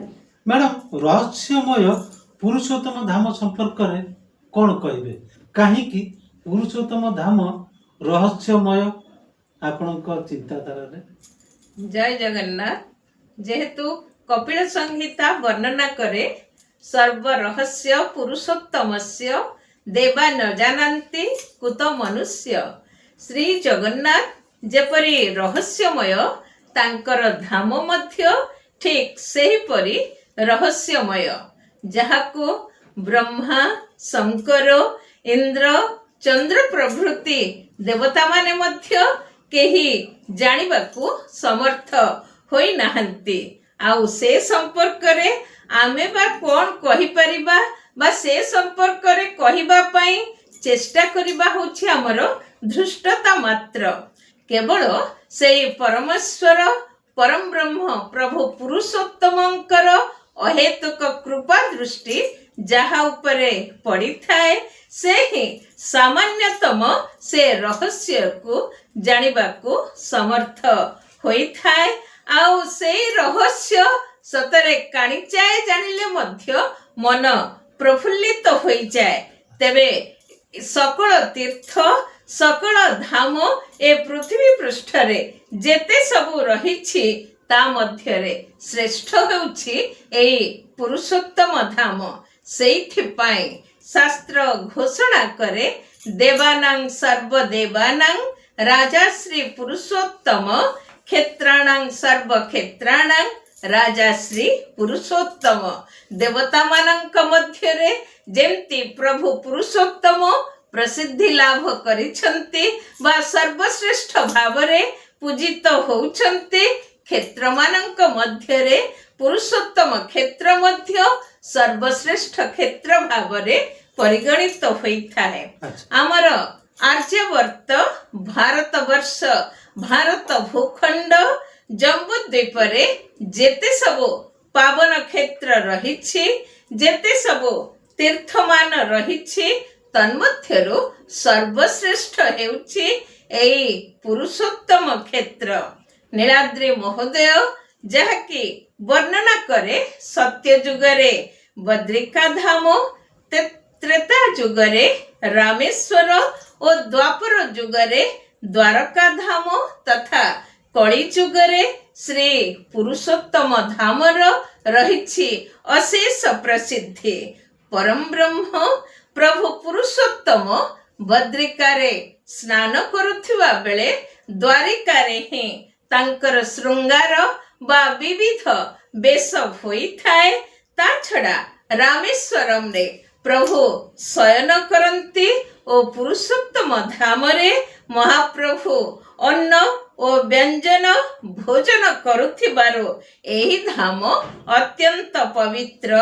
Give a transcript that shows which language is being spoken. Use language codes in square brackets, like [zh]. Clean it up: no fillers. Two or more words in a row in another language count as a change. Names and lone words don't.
[or] ମାଡାମ ରହସ୍ୟମୟ ପୁରୁଷୋତ୍ତମ ଧାମ ସମ୍ପର୍କ ରେ କଣ କହିବେ କାହିଁ ପୁରୁଷୋତ୍ତମ ଧାମ ରହସ୍ୟମୟ ଆପଣଙ୍କ ଚିନ୍ତାଧାରା ରେ? ଜୟ ଜଗନ୍ନାଥ। ଯେହେତୁ କପିଳ ସଂହିତା ବର୍ଣ୍ଣନା କରେ [sa] सर्व रहस्य पुरुषोत्तमस्य देवा न जानन्ति कुत मनुष्य। [or] ଶ୍ରୀ ଜଗନ୍ନାଥ ଯେପରି ରହସ୍ୟମୟ ତାଙ୍କର ଧାମ ମଧ୍ୟ ଠିକ୍ ସେହିପରି ରହସ୍ୟମୟ, ଯାହାକୁ ବ୍ରହ୍ମା ଶଙ୍କର ଇନ୍ଦ୍ର ଚନ୍ଦ୍ର ପ୍ରଭୃତି ଦେବତା ମାନେ ମଧ୍ୟ କେହି ଜାଣିବାକୁ ସମର୍ଥ ହୋଇ ନାହାନ୍ତି। ଆଉ ସେ ସମ୍ପର୍କ ରେ ଆମେ ବା କଣ କହି ପାରିବା ବା ସେ ସମ୍ପର୍କ ରେ କହିବା ପାଇଁ ଚେଷ୍ଟା କରିବା ହେଉଛି ଆମର ଧୃଷ୍ଟତା ମାତ୍ର। କେବଳ ସେହି ପରମେଶ୍ୱର ପରମ ବ୍ରହ୍ମ ପ୍ରଭୁ ପୁରୁଷୋତ୍ତମଙ୍କର ଅହେତୁକ କୃପା ଦୃଷ୍ଟି ଯାହା ଉପରେ ପଡ଼ି ଥାଏ ସେ ହିଁ ସାମାନ୍ୟତମ ସେ ରହସ୍ୟକୁ ଜାଣିବାକୁ ସମର୍ଥ ହୋଇ ଥାଏ। ଆଉ ସେ ରହସ୍ୟ ସତରେ କଣିକାଏ ଜାଣିଲେ ମଧ୍ୟ ମନ ପ୍ରଫୁଲ୍ଲିତ ହୋଇ ଯାଏ। ତେବେ ସକଳ ତୀର୍ଥ ସକଳ ଧାମ ଏ ପୃଥ୍ୱୀ ପୃଷ୍ଠ ରେ ଯେତେ ସବୁ ରହିଛି ତା ମଧ୍ୟ ରେ ଶ୍ରେଷ୍ଠ ହେଉଛି ଏହି ପୁରୁଷୋତ୍ତମ ଧାମ। ସେଥିପାଇଁ ଶାସ୍ତ୍ର ଘୋଷଣା କରେ [sa] देवानां सर्वदेवानां राजा श्री पुरुषोत्तम [or] क्षेत्राणां सर्वक्षेत्राणां राजा श्री पुरुषोत्तम। ଦେବତା ମାନଙ୍କ ମଧ୍ୟ ରେ ଯେମିତି ପ୍ରଭୁ ପୁରୁଷୋତ୍ତମ ପ୍ରସିଦ୍ଧି ଲାଭ କରିଛନ୍ତି ବା ସର୍ବଶ୍ରେଷ୍ଠ ଭାବରେ ପୂଜିତ ହେଉଛନ୍ତି, କ୍ଷେତ୍ର ମାନଙ୍କ ମଧ୍ୟ ରେ ପୁରୁଷୋତ୍ତମ କ୍ଷେତ୍ର ମଧ୍ୟ ସର୍ବଶ୍ରେଷ୍ଠ କ୍ଷେତ୍ର ଭାବରେ ପରିଗଣିତ ହୋଇଥାଏ। ଆମର ଆର୍ଯ୍ୟାବର୍ତ୍ତ ଭାରତ ବର୍ଷ ଭାରତ ଭୂଖଣ୍ଡ ଜମ୍ବୁଦ୍ୱୀପ ରେ ଯେତେ ସବୁ ପାବନ କ୍ଷେତ୍ର ରହିଛି ଯେତେ ସବୁ ତୀର୍ଥମାନ ରହିଛି ତନ୍ମଧ୍ୟରୁ ସର୍ବଶ୍ରେଷ୍ଠ ହେଉଛି ଏହି ପୁରୁଷୋତ୍ତମ କ୍ଷେତ୍ର। ନୀଳାଦ୍ରି ମହୋଦୟ ଯାହାକି ବର୍ଣ୍ଣନା କରେ ସତ୍ୟ ଯୁଗରେ ବଦ୍ରିକା ଧାମ, ତ୍ରେତା ଯୁଗରେ ରାମେଶ୍ୱର ଓ ଦ୍ୱାପର ଯୁଗରେ ଦ୍ୱାରକା ଧାମ ତଥା କଳି ଯୁଗରେ ଶ୍ରୀ ପୁରୁଷୋତ୍ତମ ଧାମର ରହିଛି ଅଶେଷ ପ୍ରସିଦ୍ଧି। ପରମ ବ୍ରହ୍ମ ପ୍ରଭୁ ପୁରୁଷୋତ୍ତମ ବଦ୍ରିକାରେ ସ୍ନାନ କରୁଥିବା ବେଳେ ଦ୍ୱାରିକାରେ ହିଁ ତାଙ୍କର ଶୃଙ୍ଗାର ବା ବିବିଧ ବେଶ ହୋଇଥାଏ। ତା ଛଡ଼ା ରାମେଶ୍ୱରମ ରେ ପ୍ରଭୁ ଶୟନ କରନ୍ତି ଓ ପୁରୁଷୋତ୍ତମ ଧାମରେ ମହାପ୍ରଭୁ ଅନ୍ନ ଓ ବ୍ୟଞ୍ଜନ ଭୋଜନ କରୁଥିବାରୁ ଏହି ଧାମ ଅତ୍ୟନ୍ତ ପବିତ୍ର।